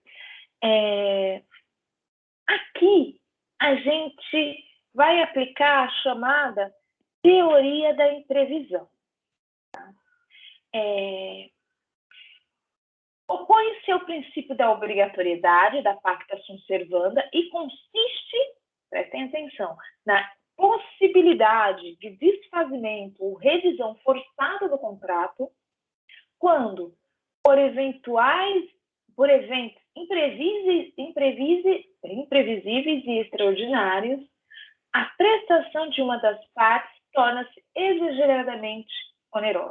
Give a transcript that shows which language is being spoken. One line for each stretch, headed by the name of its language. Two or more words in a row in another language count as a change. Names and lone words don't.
Portuguese: Aqui, a gente vai aplicar a chamada teoria da imprevisão. Tá? Opõe-se ao princípio da obrigatoriedade da
Latin: pacta sunt servanda
Portuguese: e consiste, prestem atenção, na possibilidade de desfazimento ou revisão forçada do contrato quando, por eventos imprevisíveis e extraordinários, a prestação de uma das partes torna-se exageradamente onerosa.